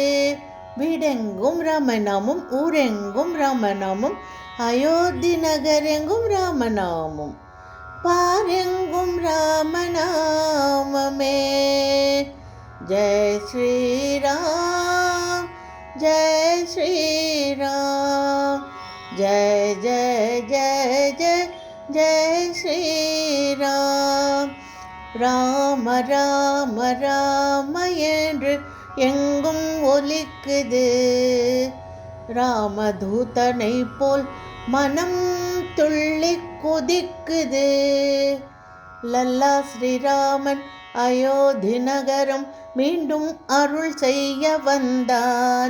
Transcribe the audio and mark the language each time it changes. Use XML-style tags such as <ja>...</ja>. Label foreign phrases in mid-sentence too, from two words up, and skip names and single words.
<ta>வீடெங்கும் ராமநாமம், ஊரெங்கும் ராமநாமம், அயோத்தி நகரெங்கும் ராமநாமம், பாரெங்கும் ராமநாமமே.</ta> <hi>जय श्रीराम, जय श्री राम, जय जय जय जय जय श्री राम.</hi> <ta>ராம ராம ராம என்று எங்கும் ஒலிக்குது. ராமதூதனை போல் மனம் துள்ளி குதிக்குது. லல்லா ஸ்ரீராமன் அயோத்தி நகரம் மீண்டும் அருள் செய்ய வந்தான்.</ta>